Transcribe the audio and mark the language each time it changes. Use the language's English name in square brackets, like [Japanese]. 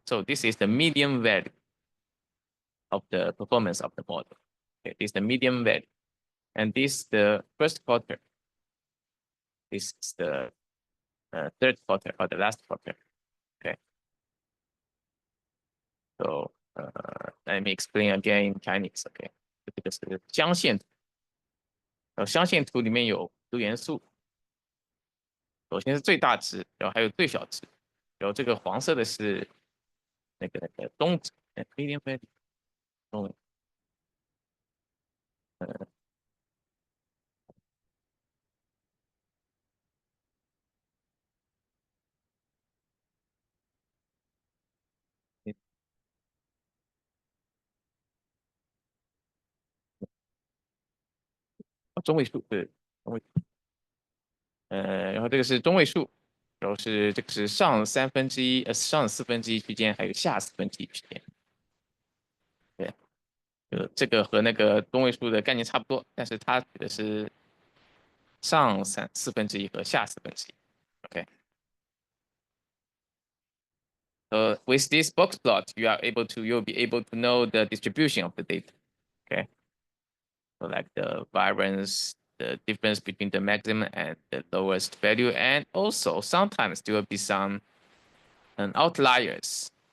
[English] So this is the median value of the performance of the model. Okay, this is the median value. And this is the first quarter. This is the third quarter or the last quarter. Okay. So let me explain again in Chinese. [Chinese] Okay，这个是象限图。象限图里面有2元素，首先是最大值，然后还有最小值。然后这个黄色的是那个中值，median value，中文。中位数，对，中位数。然后这个是中位数，然后是这个是上1/3，上1/4区间，还有下1/4区间。对，这个和那个中位数的概念差不多，但是它指的是上1/4和下1/4。 [English] Okay. So with this box plot, you'll be able to know the distribution of the data. Okay. So like the variance, the difference between the maximum and the lowest value, and also sometimes there will be some outliers.